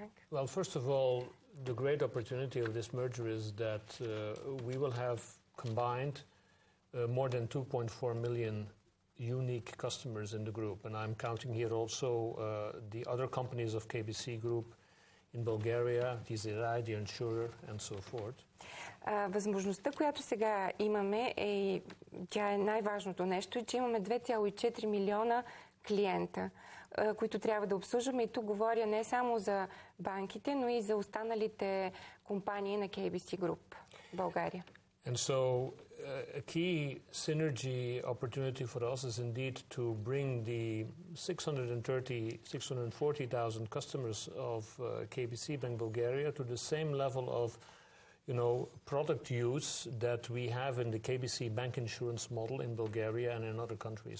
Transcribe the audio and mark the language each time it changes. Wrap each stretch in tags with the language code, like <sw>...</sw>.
<en>Well, first of all, the great opportunity of this merger is that we will have combined more than 2.4 million unique customers in the group, and I'm counting here also the other companies of KBC Group in Bulgaria, the insurer, and so forth.</en> <bg>Възможността, която сега имаме, тя е най-важното нещо, че имаме 2,4 милиона клиента, които трябва да обслужваме. И тук говоря не само за банките, но и за останалите компании на KBC Group в България.</bg> <en>And so a key synergy opportunity for us is indeed to bring the 640,000 customers of KBC Bank Bulgaria to the same level of product use that we have in the KBC Bank insurance model in Bulgaria and in other countries.</en>